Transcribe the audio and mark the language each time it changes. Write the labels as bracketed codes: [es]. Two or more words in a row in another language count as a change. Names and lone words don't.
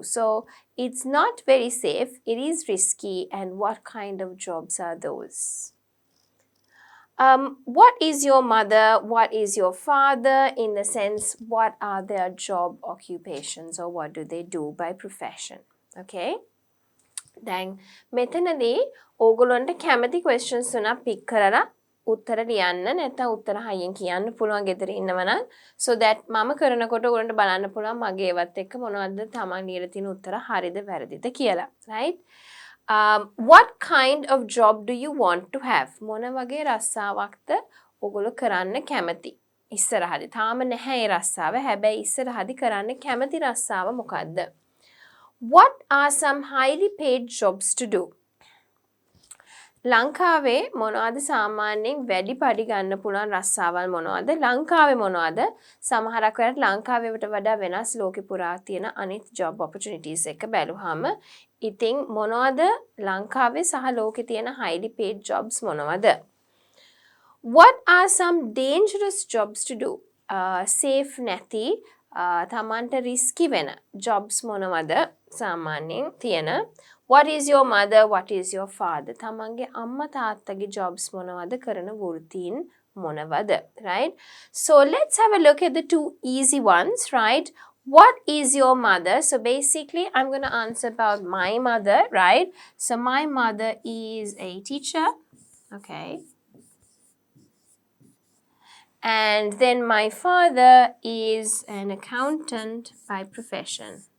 [en] So it's not very safe, it is risky, and what kind of jobs are those? What is your mother? What is your father? In the sense, what are their job occupations or what do they do by profession? [si] Okay? දැන් මෙතනදී ඕගොල්ලන්ට කැමති questions තුනක් pick කරලා උත්තර ලියන්න නැත්නම් උත්තර හයියෙන් කියන්න පුළුවන් ගෙදර ඉන්නවනම් [en] so that [si] මම කරනකොට ඕගොල්ලන්ට බලන්න පුළුවන් මගේ ඒවත් එක්ක මොනවද තමන් ලියලා තියෙන උත්තර හරිද වැරදිද කියලා, right? [en] What kind of job do you want to have? [si] මොන වගේ රස්සාවක්ද ඕගොල්ලෝ කරන්න කැමති? ඉස්සරහදී තාම නැහැ ඒ රස්සාව. හැබැයි ඉස්සරහදී කරන්න කැමති රස්සාව මොකද්ද? [en] What are some highly paid jobs to do? [si] ලංකාවේ මොනවද සාමාන්‍යයෙන් වැඩි පඩි ගන්න පුළුවන් රස්සාවල් මොනවද? ලංකාවේ මොනවද? සමහරක් වෙලාවට ලංකාවේට වඩා වෙනස් ලෝකෙ පුරා තියෙන අනිත් [en] job opportunities [si] එක බැලුවාම ඉතින් මොනවද ලංකාවේ සහ ලෝකෙ තියෙන [en] highly paid jobs [si] මොනවද? [en] What are some dangerous jobs to do? [si] Safe නැති තමන්ට risky වෙන jobs මොනවද සාමාන්‍යයෙන් තියෙන? [en] What is your mother? What is your father? [si] තමන්ගේ අම්මා තාත්තගේ jobs මොනවද කරන වෘත්තීන් මොනවද? [en] Right? So let's have a look at the 2 easy ones, right? What is your mother? So basically I'm going to answer about my mother, right? So my mother is a teacher, okay? And then my father is an accountant by profession.